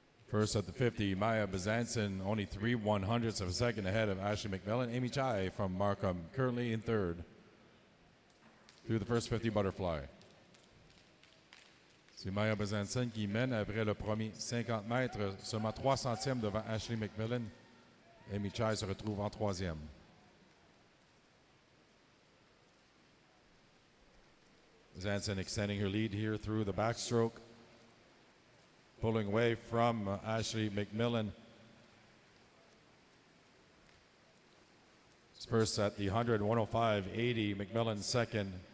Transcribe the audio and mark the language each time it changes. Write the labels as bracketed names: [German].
[English] First at the 50, Maya Bazanson, only 3/100ths of a second ahead of Ashley McMillan. Amy Chai from Markham, currently in third. Through the first 50 butterfly. [French] C'est Maya Bazanson qui mène après le premier 50 mètres, seulement 3 centièmes devant Ashley McMillan. Amy Chai se retrouve en troisième. [English] Bazanson extending her lead here through the backstroke. Pulling away from Ashley McMillan. First at the 100, 105.80. McMillan second.